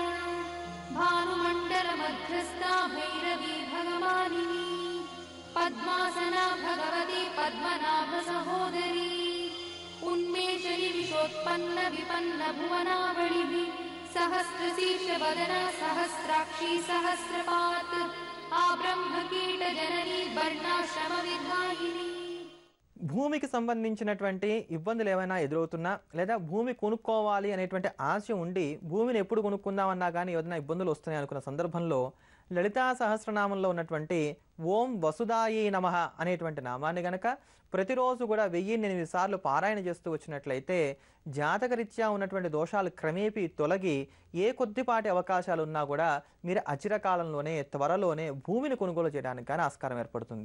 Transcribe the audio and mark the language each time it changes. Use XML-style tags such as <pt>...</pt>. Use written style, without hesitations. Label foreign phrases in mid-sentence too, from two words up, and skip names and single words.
<sa>भानुमण्डलमध्यस्था भैरवी भगवानिनी पद्मासना भगवती पद्मनाभसहोदरी उन्मेषयि विशोत्पन्न विपन्न भुवनावलिः सहस्रशीर्षवदना सहस्राक्षी सहस्रपात् आब्रह्मकीटजननी वर्णाश्रमविधायिनी.</sa> <te>భూమికి సంబంధించినటువంటి ఇబ్బందులు ఏమైనా ఎదురవుతున్నా లేదా భూమి కొనుక్కోవాలి అనేటువంటి ఆశ ఉండి భూమిని ఎప్పుడు కొనుక్కుందామన్నా కానీ ఏదైనా ఇబ్బందులు వస్తున్నాయి అనుకున్న సందర్భంలో లలితా సహస్రనామంలో ఉన్నటువంటి</te> <sa>ఓం వసుదాయే నమః</sa> <te>అనేటువంటి నామాన్ని గనక ప్రతిరోజు కూడా 1008 సార్లు పారాయణ చేస్తూ వచ్చినట్లయితే జాతకరీత్యా ఉన్నటువంటి దోషాలు క్రమేపీ తొలగి ఏ కొద్దిపాటి అవకాశాలు ఉన్నా కూడా మీరు అచిరకాలంలోనే త్వరలోనే భూమిని కొనుగోలు చేయడానికి కానీ ఆస్కారం ఏర్పడుతుంది.</te>